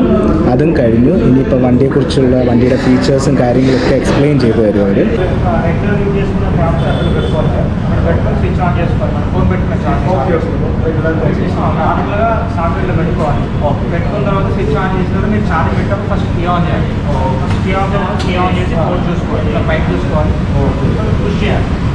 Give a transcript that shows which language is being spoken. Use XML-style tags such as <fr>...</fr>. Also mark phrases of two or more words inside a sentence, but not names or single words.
<ml>അതും കഴിഞ്ഞു. ഇനിയിപ്പോൾ വണ്ടിയെക്കുറിച്ചുള്ള വണ്ടിയുടെ ഫീച്ചേഴ്സും കാര്യങ്ങളൊക്കെ എക്സ്പ്ലെയിൻ ചെയ്തു തരും അവർ.</ml> <te>పెట్టుకున్న తర్వాత</te> <en>switch on</en> <te>చేసిన మీరు ఛార్జ్ పెట్టినప్పుడు</te> <en>first key on</en> <te>చేయాలి.</te> <en>key on</en> <te>చేసి కోడ్ చూసుకోవాలి, ఇలా పైప్ చూసుకోవాలి, పుష్ చేయాలి.</te>